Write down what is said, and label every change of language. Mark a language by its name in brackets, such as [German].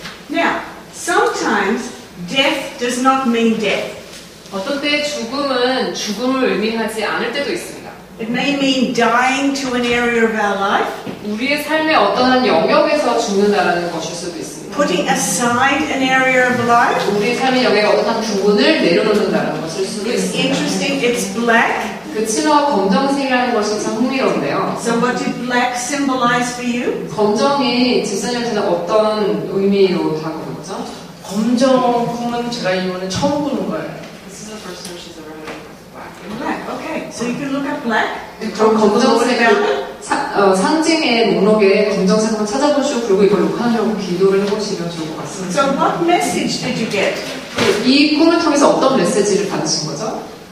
[English] Now, sometimes death does not mean death. [Korean] 어떤 때 죽음은 죽음을 의미하지 않을 때도 있습니다. [English] It may mean dying to an area of our life, [Korean] 우리의 삶의 어떤 한 영역에서 죽는다라는 것일 수도 있습니다. [English] putting aside an area of life. [Korean] 우리의 삶의 영역의 어떤 한 부분을 내려놓는다는 것일 수도 [English] It's [Korean] 있습니다. [English] interesting, it's black. [Korean] 그 칠화와 검정색이라는 것이 참 흥미로운데요. [English] So what did black symbolize for you? [Korean] 검정이 집사님한테는 어떤 의미로 다가오는 거죠? 검정 꿈은 제가 이번에 처음 꾸는 거예요. [English] Black, okay. So you can look up black. [Korean] 그럼 [English] What about it? [Korean] 검정색을 상징의 목록에 검정색 한번 찾아보시고 그리고 이걸 녹화하려고 기도를 해보시면 좋을 것 같습니다. [English] So what message did you get? [Korean] 이 꿈을 통해서 어떤 메시지를 받으신 거죠?